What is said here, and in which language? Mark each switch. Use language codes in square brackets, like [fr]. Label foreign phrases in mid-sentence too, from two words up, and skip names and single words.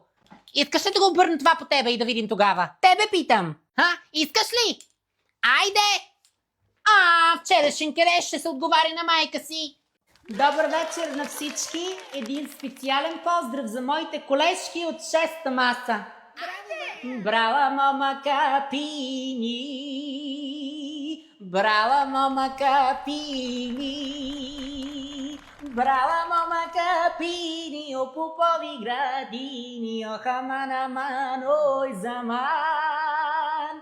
[bg] Искаш ли да го обърна това по тебе и да видим тогава? Тебе питам. Искаш ли? Айде! Вчерашен келеш ще се отговаря на майка си. Добър вечер на всички. Един специален поздрав за моите колежки от 6-та маса. Брала мама капини, брала мама капини, брала мама капини, о пупови градини, о хаман аман, ой заман.